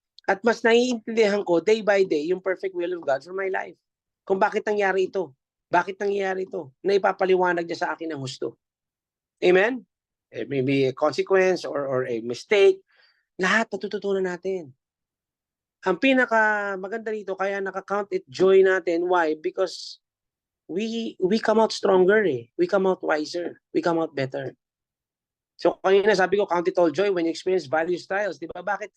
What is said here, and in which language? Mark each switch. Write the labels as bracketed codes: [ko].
[tl] At mas naiintindihan ko day by day yung [en] perfect will of God for my life. [tl] Kung bakit nangyari ito. Bakit nangyayari ito? Na ipapaliwanag niya sa akin ng husto. Amen? [en] It may be a consequence or a mistake. [tl] Lahat natututunan natin. Ang pinaka maganda dito, kaya nakakount it joy natin. Why? [en] Because we come out stronger eh. We come out wiser. We come out better. So kanina sabi ko, count it all joy when you experience various trials. [tl] Di ba? Bakit?